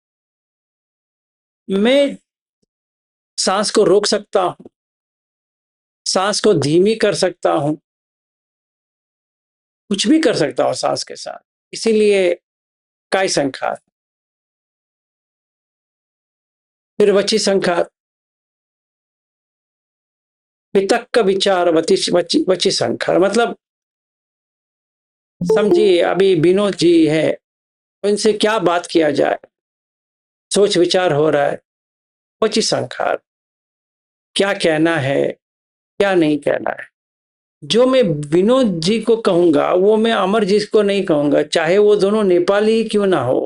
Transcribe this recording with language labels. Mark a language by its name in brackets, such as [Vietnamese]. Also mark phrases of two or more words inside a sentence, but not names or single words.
[Hindi] मैं सांस को रोक सकता हूं, सांस को धीमी कर सकता हूं, कुछ भी कर सकता हूं सांस के साथ, इसीलिए [Pali] काय संखार। फिर वची संखार, वितक्क विचार वची संखार। [Hindi] मतलब समझिए अभी विनोद जी है, उनसे क्या बात किया जाए, सोच विचार हो रहा है, [Pali] वची संखार, [Hindi] क्या कहना है, क्या नहीं कहना है। जो मैं विनोद जी को कहूंगा वो मैं अमर जी को नहीं कहूंगा, चाहे वो दोनों नेपाली ही क्यों ना हो।